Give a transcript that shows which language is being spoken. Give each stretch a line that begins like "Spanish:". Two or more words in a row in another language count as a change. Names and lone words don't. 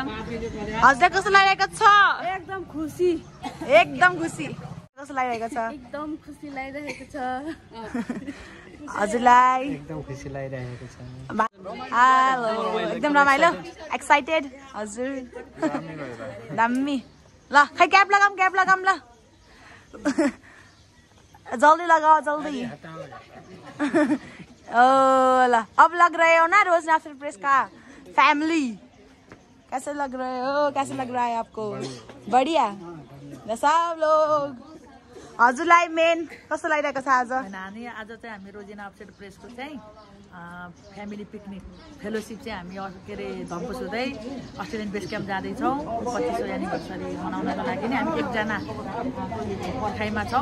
Nepali: हजुरलाई कस्तो लागिरहेको छ? एकदम खुसी कस्तो लागिरहेको छ? एकदम खुसी लागिरहेको छ। हजुरलाई एकदम खुसी लागिरहेको छ। हेलो, एकदम रमाइलो, एक्साइटेड हजुर। दामी। ल खै क्याप लगाम ल।
Hindi: जल्दी लगाओ जल्दी। ल अब लग रहे हो ना रोज नाफ्टर प्रेस का फैमिली? कैसे लग रहा है आपको? बढ़िया सब लोग।
Nepali: हजुरलाई मेन कस्तो लागिरहेको छ आज? आज चाहिँ हामी रोजिना अपसेट प्रेसको चाहिँ
English: family picnic fellowship
Nepali: चाहिँ हामी के अरे धम्पुस हुँदै अस्ट्रेलियन बेस क्याम्प जाँदैछौँ। 25औं एनिभर्सरी मनाउनको लागि नि हामी एकजना पर्खाइमा छौँ।